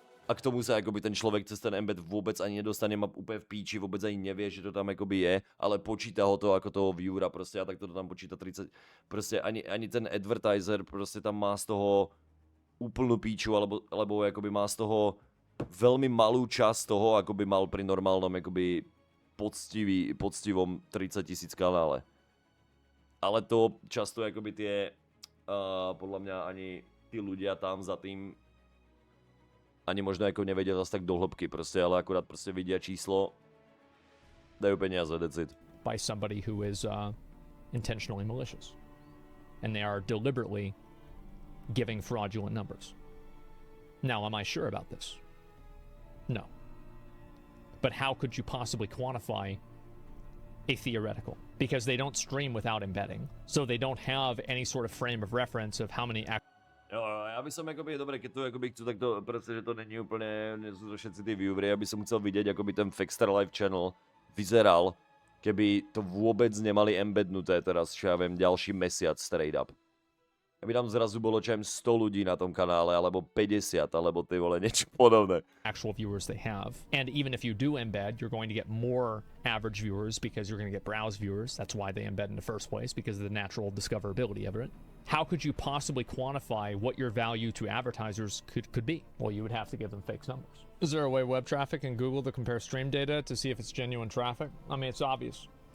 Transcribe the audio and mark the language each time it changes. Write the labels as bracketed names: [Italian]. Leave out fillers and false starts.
[Slovak] A k tomu sa akoby ten človek cez ten embed vôbec ani nedostane, má úplne v píči, vôbec ani nevie, že to tam akoby je, ale počíta ho to ako toho viewera proste a tak to tam počíta 30, proste ani ten advertiser proste tam má z toho úplnú píču, alebo akoby má z toho veľmi malú časť toho, ako by mal pri normálnom akoby poctivom 30 000 kanále. Ale to často akoby tie, podľa mňa ani tí ľudia tam za tým ani možno ako nevedia zase tak do hĺbky proste, ale akurát proste vidia číslo, dajú peniaze, [English] that's it. By somebody who is intentionally malicious. And they are deliberately giving fraudulent numbers. Now, am I sure about this? No. But how could you possibly quantify a theoretical because they don't stream without embedding. So they don't have any sort of frame of reference of how many [Slovak] Jo, já bych som jakoby, dobre, keď to jakoby chci, tak to prostě, že to není úplně, nejsou to všetci ty viewery, já bych som chcel vidět, jakoby ten Fextralife channel vyzeral, keby to vôbec nemali embednuté teraz, čo ja viem, ďalší mesiac [English] straight up. [Slovak] Aby tam zrazu bolo čo 100 ľudí na tom kanále, alebo 50, alebo ty vole, niečo podobné. [English] actual viewers they have. And even if you do embed, you're going to get more average viewers because you're going to get browse viewers. That's why they embed in the first place, because of the natural discoverability of it. How could you possibly quantify what your value to advertisers could be? Well, you would have to give them fake numbers. Is there a way web traffic in Google to compare stream data to see if it's genuine traffic? I mean, it's obvious.